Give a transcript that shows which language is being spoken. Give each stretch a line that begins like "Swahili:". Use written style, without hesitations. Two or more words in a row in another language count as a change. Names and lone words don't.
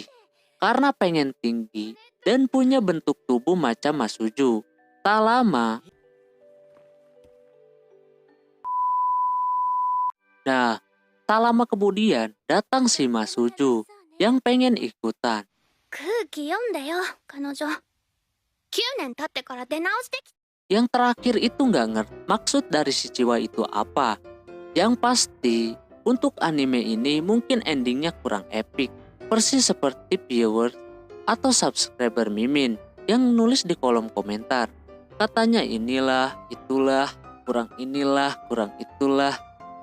Indonesian: Karena pengen tinggi dan punya bentuk tubuh macam Masuju. Tak lama, tak lama kemudian datang si Masuju yang pengen ikutan.
Japanese: 空気読んでよ、彼女。9年経ってから出直してき
Indonesian: Yang terakhir itu nggak ngerti maksud dari si Chiwa itu apa. Yang pasti, untuk anime ini mungkin endingnya kurang epic. Persis seperti viewer atau subscriber Mimin yang nulis di kolom komentar. Katanya inilah, itulah, kurang inilah, kurang itulah.